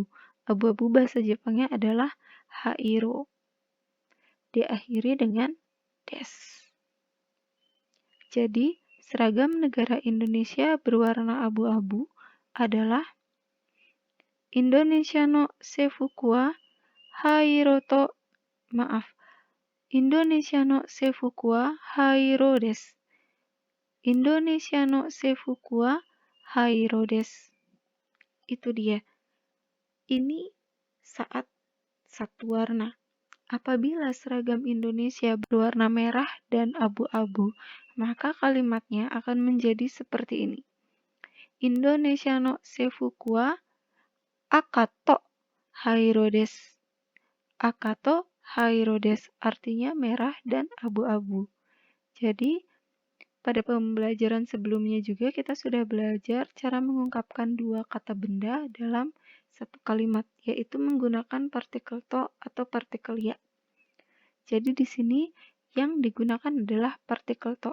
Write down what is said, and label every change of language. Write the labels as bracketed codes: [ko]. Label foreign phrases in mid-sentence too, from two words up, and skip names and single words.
[id] Abu-abu bahasa Jepangnya adalah hairo. Diakhiri dengan des. Jadi, seragam negara Indonesia berwarna abu-abu adalah [ja] インドネシアの制服は灰色とインドネシアの制服は灰色です. インドネシアの制服は灰色です. [id] Itu dia. Ini saat satu warna. Apabila seragam Indonesia berwarna merah dan abu-abu, maka kalimatnya akan menjadi seperti ini. [ja] インドネシアの制服は赤と灰色です. 赤と灰色です [id] artinya merah dan abu-abu. Jadi, pada pembelajaran sebelumnya juga kita sudah belajar cara mengungkapkan dua kata benda dalam satu kalimat, yaitu menggunakan partikel to atau partikel ya. Jadi di sini yang digunakan adalah partikel to.